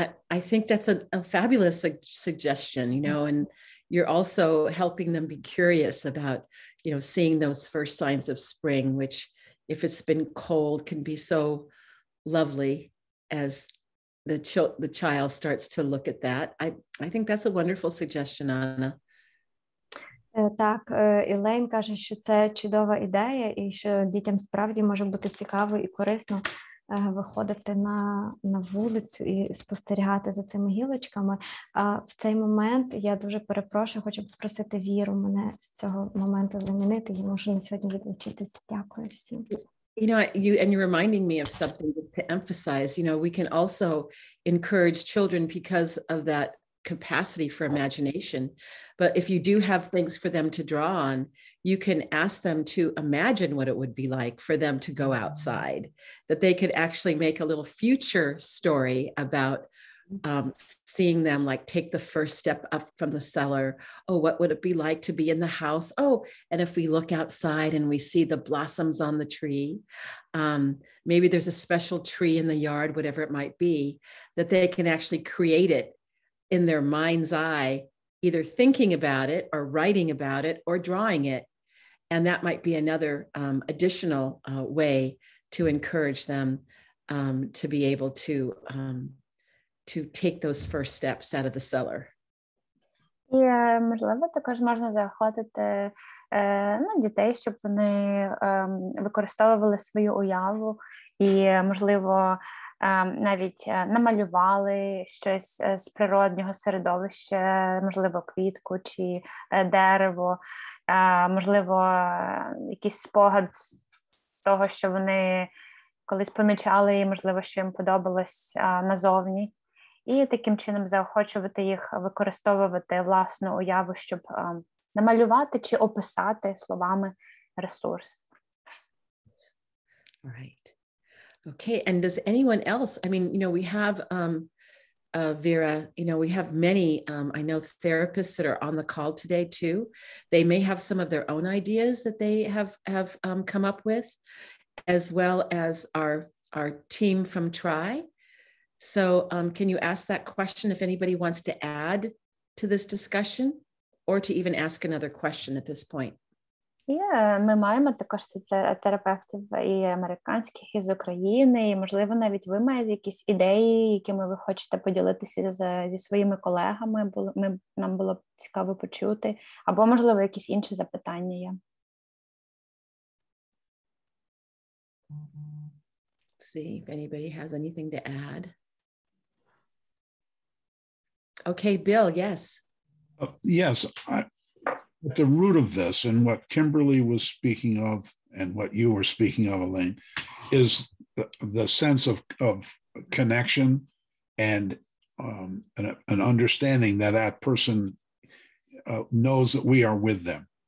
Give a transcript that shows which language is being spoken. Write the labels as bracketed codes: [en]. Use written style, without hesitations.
[en] I think that's a fabulous suggestion, you know, and you're also helping them be curious about, you know, seeing those first signs of spring, which if it's been cold can be so lovely as the child starts to look at that. I think that's a wonderful suggestion, Anna. [uk] Так, Ілейн каже, що це чудова ідея і що дітям справді може бути цікаво і корисно виходити на вулицю і спостерігати за цими гілочками. А в цей момент я дуже перепрошую, хочу попросити Віру мене з цього моменту замінити. Я можу на сьогодні відлучитись. Дякую всім. [en] You know, you're reminding me of something to emphasize. You know, we can also encourage children because of that capacity for imagination. But if you do have things for them to draw on, you can ask them to imagine what it would be like for them to go outside, that they could actually make a little future story about seeing them like take the first step up from the cellar. Oh, what would it be like to be in the house? Oh, and if we look outside and we see the blossoms on the tree, maybe there's a special tree in the yard, whatever it might be, that they can actually create it in their mind's eye, either thinking about it or writing about it or drawing it. And that might be another additional way to encourage them to be able to take those first steps out of the cellar. [uk] І, можливо, також можна заохотити дітей, щоб вони використовували свою уяву і, можливо, навіть намалювали щось з природнього середовища, можливо, квітку чи дерево, можливо, якийсь спогад з того, що вони колись помічали і, можливо, що їм подобалось назовні. І таким чином заохочувати їх використовувати власну уяву, щоб намалювати чи описати словами ресурс. [en] All right. Okay, and does anyone else, I mean, you know, we have, Vera, you know, we have many, I know therapists that are on the call today too. They may have some of their own ideas that they have come up with, as well as our team from TRI. So can you ask that question if anybody wants to add to this discussion or to even ask another question at this point? [uk] Ми маємо також терапевтів і американських, і з України, і, можливо, навіть ви маєте якісь ідеї, якими ви хочете поділитися зі своїми колегами, нам було б цікаво почути, або, можливо, якісь інші запитання є. [en] See if anybody has anything to add. Okay, Bill, yes. Yes, at the root of this and what Kimberly was speaking of and what you were speaking of, Elaine, is the sense of connection and an understanding that that person knows that we are with them.